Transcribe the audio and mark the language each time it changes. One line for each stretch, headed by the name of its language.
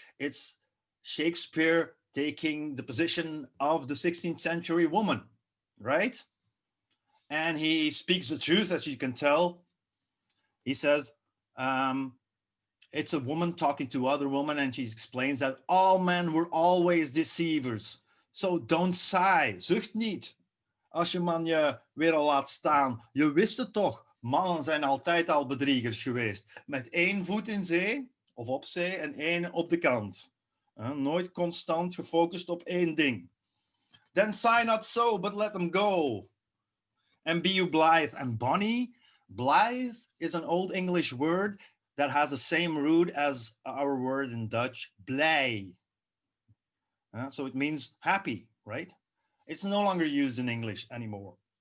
Dutch: It's Shakespeare taking the position of the 16th century woman, right? And he speaks the truth, as you can tell. He says, it's a woman talking to other women, and she explains that all men were always deceivers.
English: So don't sigh,
Dutch: zucht niet. Als je man je weer al laat staan. Je wist het toch, mannen zijn altijd al bedriegers geweest. Met 1 voet in zee, of op zee, en 1 op de kant. Nooit constant gefocust op 1 ding.
English: Then sigh not so, but let them go. And be you blithe and bonny. Blithe is an old English word that has the same root as our word in Dutch, blij. So it means happy, right? It's no longer used in English anymore.